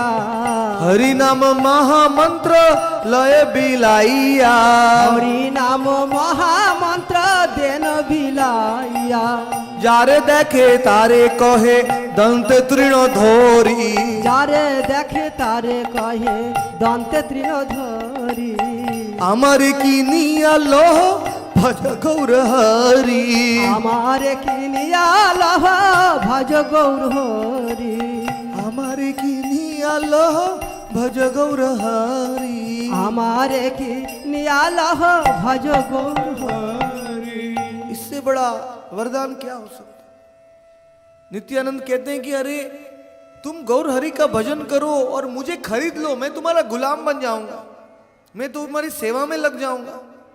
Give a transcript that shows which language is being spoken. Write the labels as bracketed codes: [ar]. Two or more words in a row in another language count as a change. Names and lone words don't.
[bn] হরি নাম মহামন্ত্র লয় বিলাইয়া, হরি নাম মহামন্ত্র দেন বিলাইয়া, যারে দেখে তারে কহে দন্ত তৃণ ধোরি, যারে দেখে তারে কহে দন্ত তৃণ ধরি, আমার কি নিয়া লহ ভজ গৌর হরি, আমার কিনিয়া লহ ভজ গৌর হরি, আমার কি নিয়া লহ ভজ গৌর হরি, আমার কিনিয়া লহ ভজ গৌর হরি। [hi] इससे बड़ा वरदान क्या हो सकता। नित्यानंद कहते हैं कि अरे तुम गौर हरि का भजन करो और मुझे खरीद लो, मैं तुम्हारा गुलाम बन जाऊंगा, मैं तुम्हारी सेवा में लग जाऊंगा।